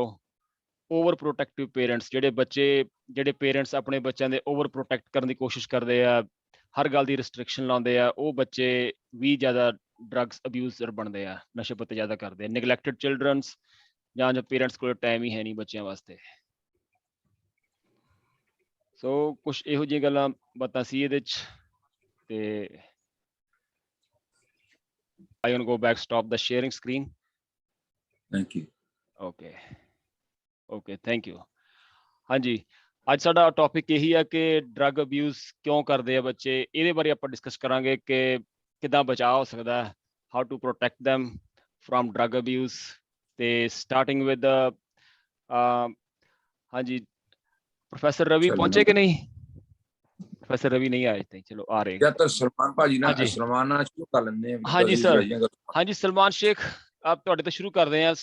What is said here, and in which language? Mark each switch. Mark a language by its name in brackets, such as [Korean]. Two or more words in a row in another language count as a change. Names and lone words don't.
[English] over protective parents, [Punjabi] ਜਿਹੜੇ ਪੇਰੈਂਟਸ ਆਪਣੇ ਬੱਚਿਆਂ ਦੇ [English] over protect [Punjabi] ਕਰਨ ਦੀ ਕੋਸ਼ਿਸ਼ ਕਰਦੇ ਆ, ਹਰ ਗੱਲ ਦੀ ਰਿਸਟ੍ਰਿਕਸ਼ਨ ਲਾਉਂਦੇ ਆ, ਉਹ ਬੱਚੇ ਵੀ ਜ਼ਿਆਦਾ [English] drugs abuser [Punjabi] ਬਣਦੇ ਆ, ਨਸ਼ੇ ਪੱਤੇ ਜ਼ਿਆਦਾ ਕਰਦੇ ਆ। [English] neglected childrens, [Punjabi] ਜਾਂ ਪੇਰੈਂਟਸ ਕੋਲ ਟਾਈਮ ਹੀ ਹੈ ਨਹੀਂ ਬੱਚਿਆਂ ਵਾਸਤੇ। ਸੋ ਕੁਛ ਇਹੋ ਜਿਹੀਆਂ ਗੱਲਾਂ ਬਾਤਾਂ ਸੀ ਇਹਦੇ 'ਚ। [English] ਤੇ I want to go back, stop the sharing screen. Thank you. Okay, thank you. [Punjabi] ਹਾਂਜੀ, ਅੱਜ ਸਾਡਾ ਟੌਪਿਕ ਇਹੀ ਹੈ ਕਿ [English] drug abuse [Punjabi] ਕਿਉਂ ਕਰਦੇ ਆ ਬੱਚੇ। ਇਹਦੇ ਬਾਰੇ ਆਪਾਂ ਡਿਸਕਸ ਕਰਾਂਗੇ ਕਿ ਕਿੱਦਾਂ ਬਚਾਅ ਹੋ ਸਕਦਾ, [English] how to protect them from drug abuse। [Punjabi] ਤੇ [English] starting with [Punjabi] ਹਾਂਜੀ, ਪ੍ਰੋਫੈਸਰ ਰਵੀ ਪਹੁੰਚੇ ਕਿ ਨਹੀਂ? ਪ੍ਰੋਫੈਸਰ ਰਵੀ ਨਹੀਂ ਆਏ ਤੇ ਚਲੋ ਆ ਰਹੇ। ਜਾਂ ਤਾਂ ਸਲਮਾਨ ਭਾਜੀ ਨਾਲ ਸ਼ੁਰੂ ਕਰ ਲੈਂਦੇ ਹਾਂ। ਹਾਂਜੀ ਸਰ, ਹਾਂਜੀ ਸਲਮਾਨ ਸ਼ੇਖ, ਆਪ ਤੁਹਾਡੇ ਤੋਂ ਸ਼ੁਰੂ ਕਰਦੇ ਹਾਂ।